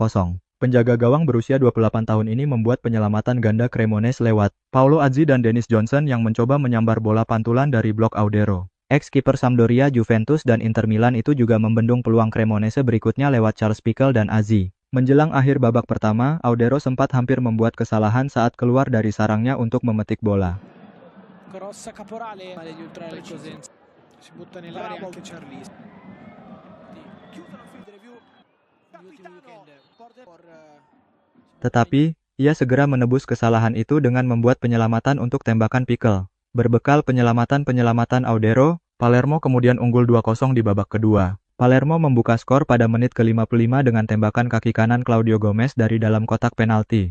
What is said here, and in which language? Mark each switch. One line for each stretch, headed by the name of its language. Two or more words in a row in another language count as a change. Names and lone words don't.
Indonesian: Penjaga gawang berusia 28 tahun ini membuat penyelamatan ganda Cremonese lewat Paulo Azzi dan Dennis Johnson yang mencoba menyambar bola pantulan dari blok Audero. Ex-kiper Sampdoria, Juventus dan Inter Milan itu juga membendung peluang Cremonese berikutnya lewat Charles Piquel dan Azzi. Menjelang akhir babak pertama, Audero sempat hampir membuat kesalahan saat keluar dari sarangnya untuk memetik bola.
Italian: Cross Caporale agli ultrali Cosenza. Si butta nell'area anche Charlis. Chiudono il
English: field review.
Indonesian: Tetapi, ia segera menebus kesalahan itu dengan membuat penyelamatan untuk tembakan Piquel. Berbekal penyelamatan Audero, Palermo kemudian unggul 2-0 di babak kedua. Palermo membuka skor pada menit ke-55 dengan tembakan kaki kanan Claudio Gomez dari dalam kotak penalti.